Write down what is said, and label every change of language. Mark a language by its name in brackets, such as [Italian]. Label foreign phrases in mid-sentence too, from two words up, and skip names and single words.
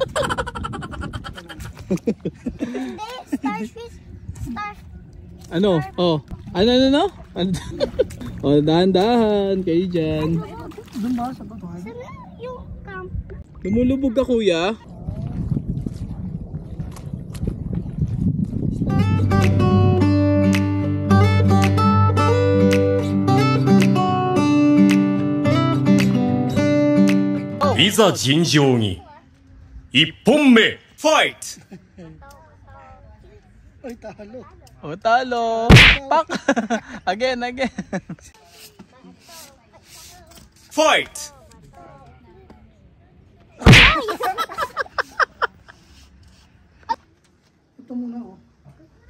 [Filipino] Hindi, starfish. Star. Ano? Oh. Ano? Oh, dahan-dahan kayo dyan. Doon ba sa babae? Saan yung camp? Lumulubog ka kuya. Oh. [Japanese] いざ尋常に1本目ファイト [Filipino] Ay, talo. Oh, talo. Pak. Again. [Japanese] ファイト [Filipino] Ito muna, oh. Ito.